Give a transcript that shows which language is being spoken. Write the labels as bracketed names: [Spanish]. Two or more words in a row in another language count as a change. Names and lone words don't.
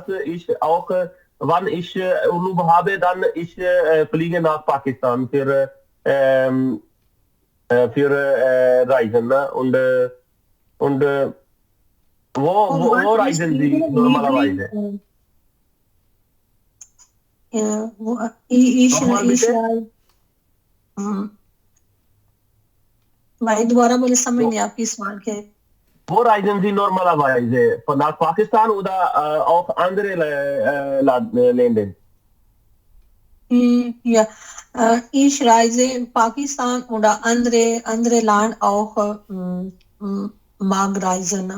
[German] Ich auch, wann ich Urlaub habe, dann ich fliege nach Pakistan für Reisen. Ne? Und wo reisen Sie normalerweise? Ja, [Hindi] भाई दोबारा बोले समझ नहीं आपकी सवाल के [German] Wo reisen Sie normalerweise? Von nach Pakistan oder auch andere Länder? Ja, ich reise Pakistan oder andere Land auch mag reisen.